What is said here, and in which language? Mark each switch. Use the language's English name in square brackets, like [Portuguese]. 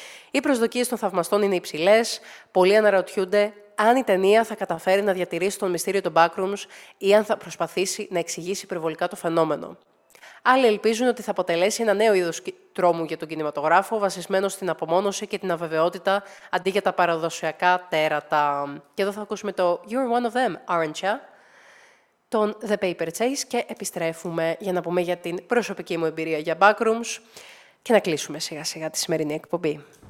[Greek] Οι προσδοκίες των θαυμαστών είναι υψηλές, πολλοί αναρωτιούνται αν η ταινία θα καταφέρει να διατηρήσει τον μυστήριο των backrooms ή αν θα προσπαθήσει να εξηγήσει υπερβολικά το φαινόμενο. Άλλοι ελπίζουν ότι θα αποτελέσει ένα νέο είδος τρόμου για τον κινηματογράφο, βασισμένο στην απομόνωση και την αβεβαιότητα αντί για τα παραδοσιακά τέρατα. Και εδώ θα ακούσουμε το [English] «You're one of them, aren't ya?» [Greek] των The Paper Chase και επιστρέφουμε για να πούμε για την προσωπική μου εμπειρία για backrooms και να κλείσουμε σιγά σιγά τη σημερινή εκπομπή.